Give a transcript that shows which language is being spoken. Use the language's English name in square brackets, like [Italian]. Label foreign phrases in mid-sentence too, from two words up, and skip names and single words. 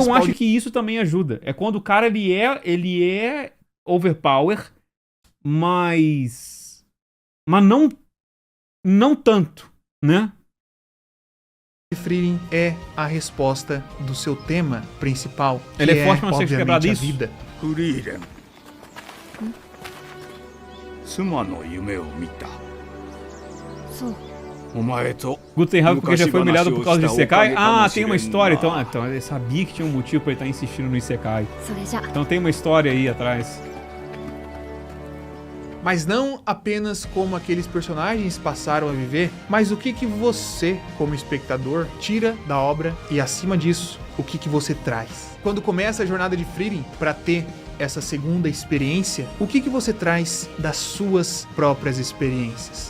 [Portuguese] eu acho que isso também ajuda. É quando o cara, ele é overpower, mas não tanto, né? Frieren é a resposta do seu tema principal, que Ele é forte, mas não consegue quebrar obviamente, a disso. vida. [Japanese] フリーレン妻の夢を見たそう。お前と [Portuguese] Guto tem raiva porque já foi humilhado por causa de Isekai? Ah, tem uma história. Então eu sabia que tinha um motivo pra ele estar insistindo no Isekai. [Japanese] それじゃ。 [Portuguese] Então tem uma história aí atrás. Mas não apenas como aqueles personagens passaram a viver, mas o que você, como espectador, tira da obra e, acima disso, o que você traz. Quando começa a jornada de Frieren para ter essa segunda experiência, o que você traz das suas próprias experiências?